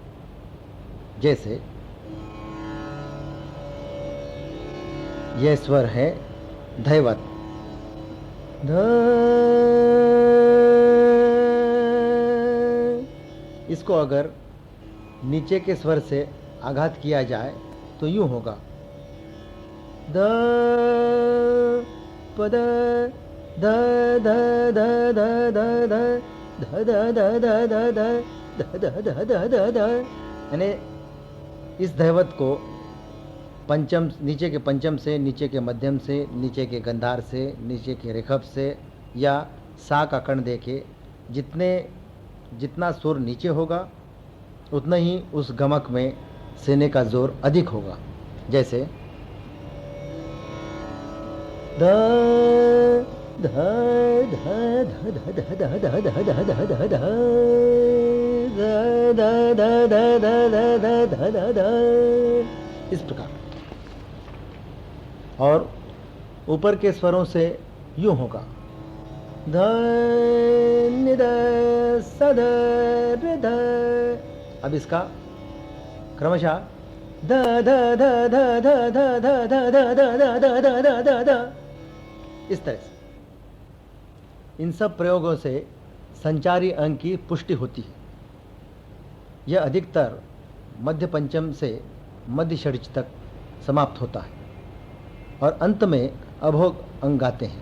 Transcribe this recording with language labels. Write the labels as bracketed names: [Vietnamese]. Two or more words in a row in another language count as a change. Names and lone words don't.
[Hindi] जैसे यह स्वर है धैवत, ध। इसको अगर नीचे के स्वर से आघात किया जाए तो यूं होगा, द पद ध ध ध ध ध ध ध ध ध ध ध ध ध ध ध ध। यानी इस धैवत को पंचम, नीचे के पंचम से, नीचे के मध्यम से, नीचे के गंधार से, नीचे के रेखब से या सा का कण देके जितना सुर नीचे होगा उतना ही उस गमक में सीने का जोर अधिक होगा। जैसे ध ध ध ध ध ध ध ध ध ध ध ध ध ध ध ध, इस प्रकार। और ऊपर के स्वरों से यूं होगा, ध नि ध स ध र ध। अब इसका क्रमशः ध ध ध ध ध ध ध ध ध ध ध ध ध ध, इस तरह से। इन सब प्रयोगों से संचारी अंग की पुष्टि होती है। यह अधिकतर मध्य पंचम से मध्य षड्ज तक समाप्त होता है और अंत में अभोग अंग गाते हैं।